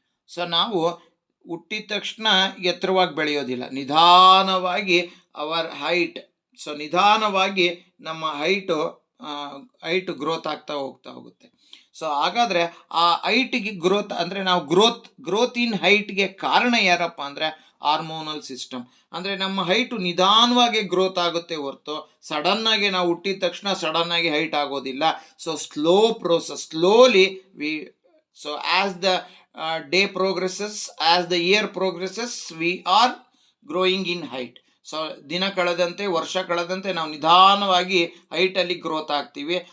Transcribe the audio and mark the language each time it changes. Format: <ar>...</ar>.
<kn>So ನಾವು ಹುಟ್ಟಿದ ತಕ್ಷಣ ಎತ್ತರವಾಗಿ ಬೆಳೆಯೋದಿಲ್ಲ, ನಿಧಾನವಾಗಿ ಅವರ್ ಹೈಟ್, ಸೊ ನಿಧಾನವಾಗಿ ನಮ್ಮ ಹೈಟ್ ಗ್ರೋತ್ ಆಗ್ತಾ ಹೋಗುತ್ತೆ. ಸೊ ಹಾಗಾದರೆ ಆ ಹೈಟ್ಗೆ ಗ್ರೋತ್ ಅಂದರೆ ನಾವು ಗ್ರೋತ್ ಇನ್ ಹೈಟ್ಗೆ ಕಾರಣ ಯಾರಪ್ಪ ಅಂದರೆ ಹಾರ್ಮೋನಲ್ ಸಿಸ್ಟಮ್. ಅಂದರೆ ನಮ್ಮ ಹೈಟು ನಿಧಾನವಾಗಿ ಗ್ರೋತ್ ಆಗುತ್ತೆ ಹೊರತು ಸಡನ್ನಾಗಿ ನಾವು ಹುಟ್ಟಿದ ತಕ್ಷಣ ಸಡನ್ನಾಗಿ ಹೈಟ್ ಆಗೋದಿಲ್ಲ.</kn> <en>So slow process, slowly so as the day progresses, as the year progresses, we are growing in height.</en> <kn>So ದಿನ ಕಳೆದಂತೆ, ವರ್ಷ ಕಳೆದಂತೆ ನಾವು ನಿಧಾನವಾಗಿ ಹೈಟಲ್ಲಿ ಗ್ರೋತ್ ಆಗ್ತೀವಿ.</kn>